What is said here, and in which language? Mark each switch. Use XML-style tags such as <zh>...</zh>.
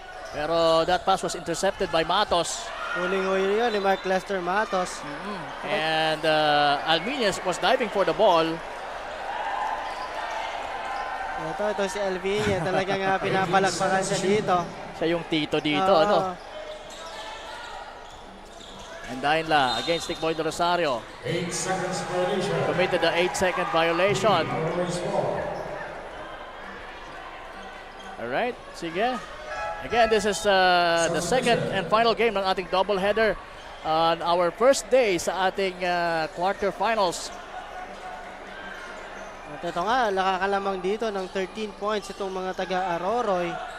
<en>Pero that pass was intercepted by Matos.</en> <tl>Huling-huli yun ni Mark Lester Matos.</tl> <en>And Alminez was diving for the ball.</en> <tl>Ito si Alvinia. Talagang pinapalakpakan siya dito. Siya yung tito dito, ano?</tl> <en>And Dainla against Tikboy Del Rosario. 8 seconds violation. Committed the 8-second violation. Alright, sige. Again, this is the second and final game ng ating doubleheader on our first day sa ating quarterfinals.</en> <tl>At ito nga, nakakalamang dito ng 13 points itong mga taga-Aroroy.</tl>